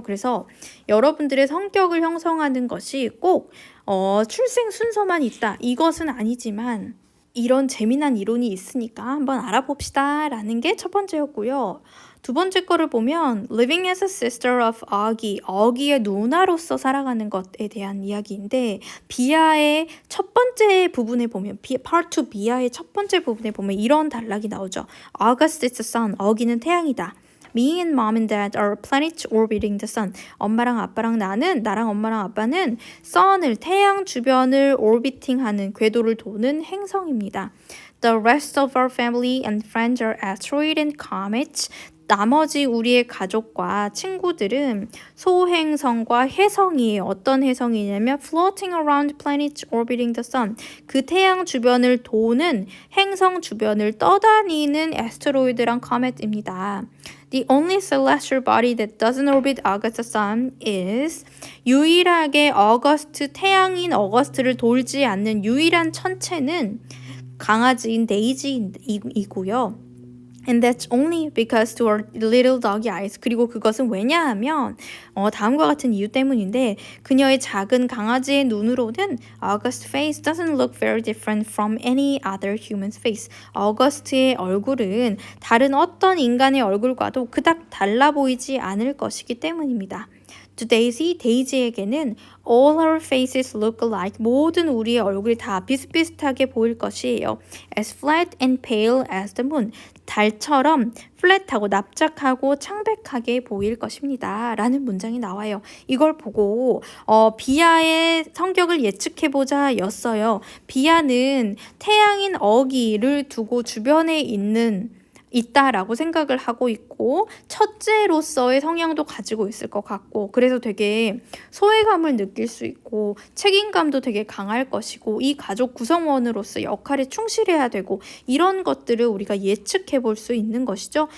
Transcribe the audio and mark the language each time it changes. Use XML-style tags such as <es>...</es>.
<ko>그래서 여러분들의 성격을 형성하는 것이 꼭 출생 순서만 있다 이것은 아니지만 이런 재미난 이론이 있으니까 한번 알아봅시다 라는 게 첫 번째였고요. 두 번째 거를 보면</ko> <en>living as a sister of Auggie,</en> <ko>어기의 누나로서 살아가는 것에 대한 이야기인데 비아의 첫 번째 부분에 보면 part 2 비아의 첫 번째 부분에 보면 이런 단락이 나오죠.</ko> <en>August is the sun,</en> <ko>어기는 태양이다.</ko> <en>Me and mom and dad are planets orbiting the sun.</en> <ko>엄마랑 아빠랑 나랑 엄마랑 아빠는 sun을 태양 주변을 orbiting하는 궤도를 도는 행성입니다.</ko> <en>The rest of our family and friends are asteroids and comets.</en> <ko>나머지 우리의 가족과 친구들은 소행성과 해성이에요. 어떤 해성이냐면</ko> <en>floating around planets orbiting the sun.</en> <ko>그 태양 주변을 도는 행성 주변을 떠다니는 asteroid랑 comet입니다.</ko> <en>The only celestial body that doesn't orbit August the sun is</en> <ko>유일하게 태양인 어거스트를 돌지 않는 유일한 천체는 강아지인 데이지이고요.</ko> <en>And that's only because to our little doggy eyes.</en> <ko>그리고 그것은 왜냐하면 다음과 같은 이유 때문인데 그녀의 작은 강아지의 눈으로는</ko> <en>August's face doesn't look very different from any other human's face.</en> <ko>어거스트의 얼굴은 다른 어떤 인간의 얼굴과도 그닥 달라 보이지 않을 것이기 때문입니다.</ko> <en>To Daisy,</en> <ko>데이지에게는</ko> <en>all our faces look alike.</en> <ko>모든 우리의 얼굴이 다 비슷비슷하게 보일 것이에요.</ko> <en>As flat and pale as the moon.</en> <ko>달처럼 플랫하고 납작하고 창백하게 보일 것입니다. 라는 문장이 나와요. 이걸 보고 비아의 성격을 예측해보자 였어요. 비아는 태양인 어기를 두고 주변에 있다라고 생각을 하고 있고 첫째로서의 성향도 가지고 있을 것 같고 그래서 되게 소외감을 느낄 수 있고 책임감도 되게 강할 것이고 이 가족 구성원으로서 역할에 충실해야 되고 이런 것들을 우리가 예측해 볼 수 있는 것이죠.</ko>